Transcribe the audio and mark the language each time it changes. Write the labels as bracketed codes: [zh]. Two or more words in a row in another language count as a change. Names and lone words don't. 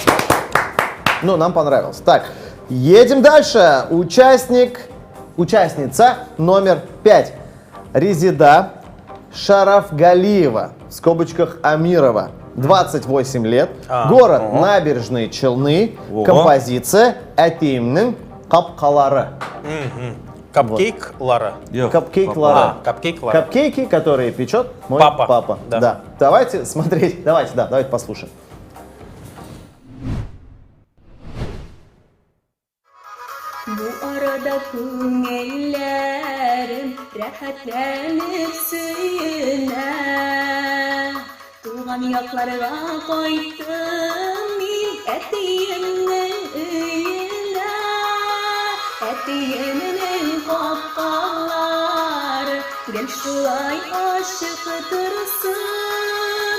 [ru] Ну, нам понравилось. Так, едем дальше. Участница номер 5. Резида Шарафгалиева, в скобочках Амирова. 28 лет. Город Набережные Челны. Ого. Композиция «Әтейімнің қапқалары». Капкейк Лара. Капкейк Лара. Капкейк Лара. Капкейки, которые печет мой Папа. папа. Да. Давайте смотреть. Давайте послушаем. [tt] Бу арада күңелләрем рәхәтләнеп сөенә. Туган якларга кайттым мин әтиемнең өенә. Әтиемнең капкалары гел шулай ачык торсын.